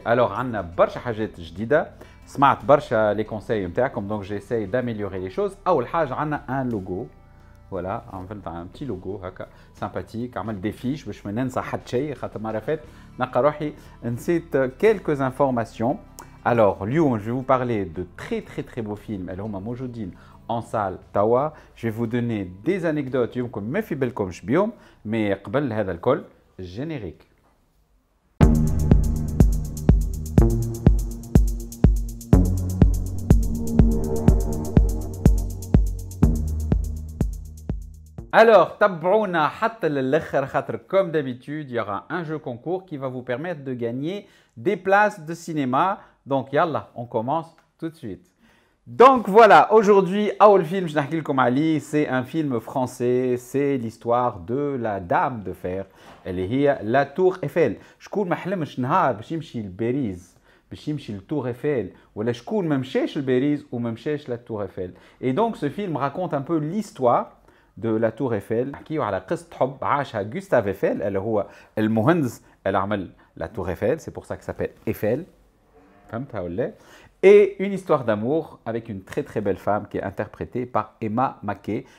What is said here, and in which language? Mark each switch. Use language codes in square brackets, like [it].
[ar] Alors عندنا برشا حاجات جديدة، سمعت برشا لي كونساي نتاعكم دونك جيساي [fr] d'améliorer les choses. [ar] أول حاجة عندنا ان لوغو، فوالا عملت ان بتي لوغو هكا سامباتيك، عملت دي فيش باش ما ننسى حتى شيء خاطر مرة فاتت نلقى روحي نسيت [fr] quelques informations. Alors [ar] اليوم [fr] je vais vous parler de très beaux films [ar] اللي هما موجودين [fr] en salle [ar] توا. [fr] Je vais vous donner des anecdotes [ar] يمكن ما في بالكمش بيهم، [fr] mais [ar] قبل هذا الكل الجينيريك. [fr] Alors, [ar] tabouna hatta l'ekhar khatr, [fr] comme d'habitude, il y aura un jeu concours qui va vous permettre de gagner des places de cinéma. Donc, yallah, on commence tout de suite. Donc voilà, aujourd'hui, Aoul Film, c'est un film français, c'est l'histoire de la Dame de Fer, elle est la Tour Eiffel. [ar] شكون ما حلمش نهار باش يمشي لباريس باش يمشي للتور ايفيل، ولا شكون ما مشاش لباريس وما مشاش للتور ايفيل. [fr] Et donc ce film raconte un peu l'histoire de la Tour Eiffel. [ar] نحكيو على قصة حب عاشها Gustave Eiffel اللي هو المهندس اللي عمل la Tour Eiffel, [fr] c'est pour ça que ça s'appelle Eiffel. [ar] فهمتها ولا؟ [fr] Et une histoire d'amour avec une très belle femme qui est interprétée par Emma Mackey.